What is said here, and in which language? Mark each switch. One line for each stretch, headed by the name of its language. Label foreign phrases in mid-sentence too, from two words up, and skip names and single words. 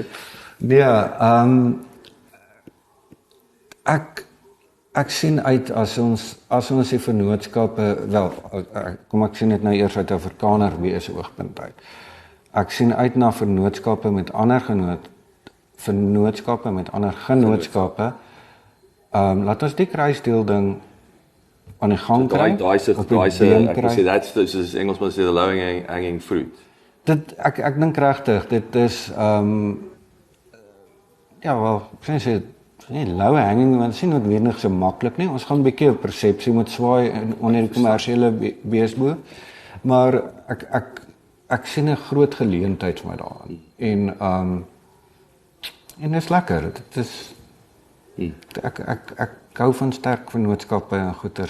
Afrikaans: Nee, ek sien uit as ons die vennootskappe, kom ek sien dit nou eers uit 'n Afrikaner wees oogpunt uit. Ek sien uit na vennootskappe met ander genootskappe. Laat ons die kruisdeel ding aan die gang kry. Daai se ek wil sê that's soos Engelsman sê
English: the low hanging fruit.
Afrikaans: Ek dink regtig, dit is ek sê nie
English: low hanging,
Afrikaans: want dit is nie noodwendig so maklik nie. Ons gaan 'n bietjie 'n persepsie moet swaai onder die kommersiële beesboer, maar ek sien 'n groot geleentheid vir my daarin. En dit is lekker. Dit is ek hou van sterk vennootskappe en goeters.